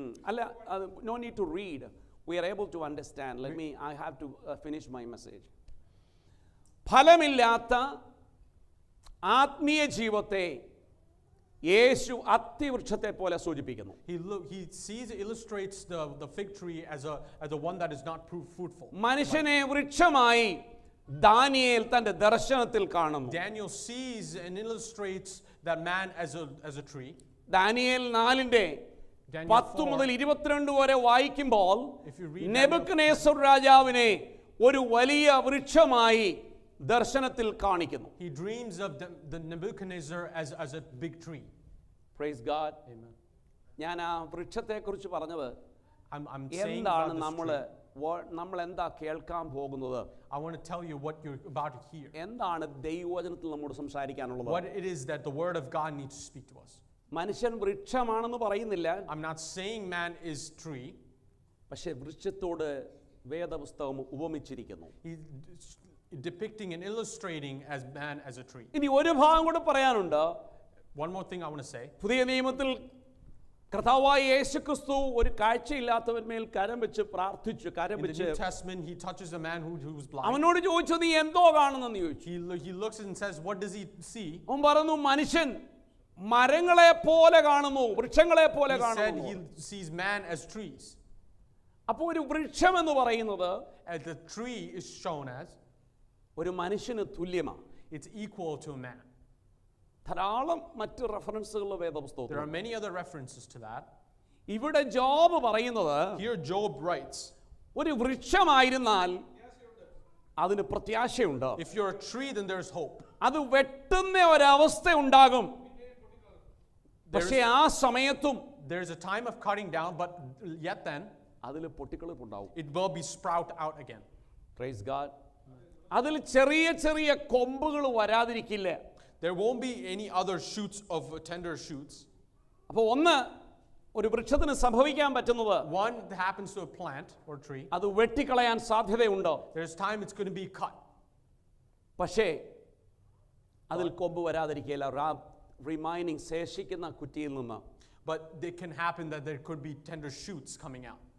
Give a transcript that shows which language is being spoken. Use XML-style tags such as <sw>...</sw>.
<ml>അല്ല,</ml> <en>no need to read. We are able to understand. I have to finish my message.</en> <ml>ഫലമില്ലാത്ത ആത്മീയ ജീവിതത്തെ യേശു അത്തിവൃക്ഷത്തെ പോലെ സൂചിപ്പിക്കുന്നു.</ml> <en>He illustrates the fig tree as a one that is not fruitful.</en> <ml>മനുഷ്യനെ വൃക്ഷമായി Daniel തന്റെ ദർശനത്തിൽ കാണുന്നു.</ml> <en>Daniel sees and illustrates that man as a tree.</en> <ml>Daniel 4:10 മുതൽ 22 വരെ വായിക്കുമ്പോൾ, നെബൂഖദ്നേസർ രാജാവിനെ ഒരു വലിയ വൃക്ഷമായി ദർശനത്തിൽ കാണിക്കുന്നു.</ml> <en>He dreams of the Nebuchadnezzar as a big tree. Praise God. Amen.</en> <ml>ഞാൻ ആ വൃക്ഷത്തെക്കുറിച്ച് പറഞ്ഞത്,</ml> <en>I'm saying</en> <ml>എന്താണ്</ml> <en>about</en> <ml>നമ്മൾ എന്താ കേൾക്കാൻ പോകുന്നത്,</ml> <en>I want to tell you what you're about to hear.</en> <ml>എന്താണ് ദൈവവചനത്തിൽ നമ്മോട് സംസാരിക്കാനുള്ളത്.</ml> <en>What it is that the word of God needs to speak to us.</en> <ml>മനുഷ്യൻ വൃക്ഷമാണെന്ന് പറയുന്നില്ല,</ml> <en>I'm not saying man is tree.</en> <ml>പക്ഷേ വൃക്ഷത്തോട് വേദപുസ്തകം ഉപമിച്ചിരിക്കുന്നു.</ml> <en>He's depicting and illustrating as man as a tree.</en> <ml>ഇനി ഒരു ഭാഗം കൂടെ പറയാനുണ്ട്.</ml> <en>One more thing I want to say.</en> <ml>പുതിയ നിയമത്തിൽ കർത്താവായ യേശുക്രിസ്തു ഒരു കാഴ്ചയില്ലാത്തവന്മേൽ കരം വെച്ച് പ്രാർത്ഥിച്ചു.</ml> <en>In the New Testament, he touches a man who was blind.</en> <ml>അവനോട് ചോദിച്ചു, നീ എന്തോ കാണുന്നെന്ന് ചോദിച്ചു.</ml> <en>He looks and says, what does he see?</en> <ml>അവൻ പറഞ്ഞു, മനുഷ്യൻ മരങ്ങളെ പോലെ കാണുന്നു, വൃക്ഷങ്ങളെ പോലെ</ml> <en>He said</en> <ml>കാണുന്നു.</ml> <en>he sees man as trees.</en> <ml>അപ്പോൾ ഒരു വൃക്ഷം എന്ന് പറയുന്നത്</ml> <en>And the tree is shown as,</en> <ml>ഒരു മനുഷ്യന് തുല്യമാണ്.</ml> <en>it's equal to a man.</en> <ml>ധാരാളം മറ്റ് റെഫറൻസുകൾ വേദപുസ്തകത്തിൽ.</ml> <en>There are many other references to that.</en> <ml>ഇവിടെ ജോബ് പറയുന്നത്,</ml> <en>Here Job writes,</en> <ml>ഒരു വൃക്ഷമായിരുന്നാൽ അതിന് പ്രത്യാശയുണ്ട്.</ml> <en>if you're a tree, then there's hope.</en> <ml>അത് വെട്ടുന്ന ഒരവസ്ഥ ഉണ്ടാകും. പക്ഷേ ആ സമയത്തും</ml> <en>There's a time of cutting down, but yet then</en> <ml>അതിൽ പൊട്ടിക്കിളിപ്പുണ്ടാവും.</ml> <en>it will be sprout out again. Praise God.</en> <ml>അതിൽ ചെറിയ ചെറിയ കൊമ്പുകൾ വരാതിരിക്കില്ല.</ml> <en>There won't be any other shoots of tender shoots.</en> <ml>അപ്പോൾ ഒന്ന് ഒരു വൃക്ഷത്തിന് സംഭവിക്കാൻ പറ്റുന്നത്,</ml> <en>One that happens to a plant or tree,</en> <ml>അത് വെട്ടിക്കളയാൻ സാധ്യതയുണ്ടോ?</ml> <en>there's time it's going to be cut.</en> <ml>പക്ഷേ അതിൽ കൊമ്പ് വരാതിരിക്കുകയില്ല. റിമൈനിങ് ശേഷിക്കുന്ന കുറ്റിയിൽ നിന്ന്.</ml> <en>But it can happen that there could be tender shoots coming out.</en>